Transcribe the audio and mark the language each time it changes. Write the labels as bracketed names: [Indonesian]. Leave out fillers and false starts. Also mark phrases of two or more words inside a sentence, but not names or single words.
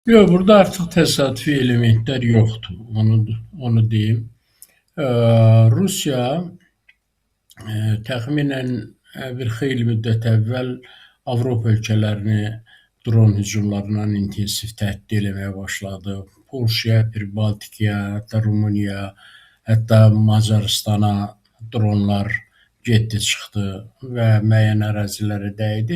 [Turkish] Yok, burada artık tesadüfi elementler yoktu. Onu diyeyim. [Azerbaijani] Ee, Rusya təxminən bir xeyli müddət əvvəl Avropa ölkələrini dron hücumlarından intensiv təhdid eləməyə başladı. Polşaya, Baltikaya, hətta Rumuniyaya, hətta Macaristana dronlar getdi, çıxdı və müəyyən ərazilərə dəydi.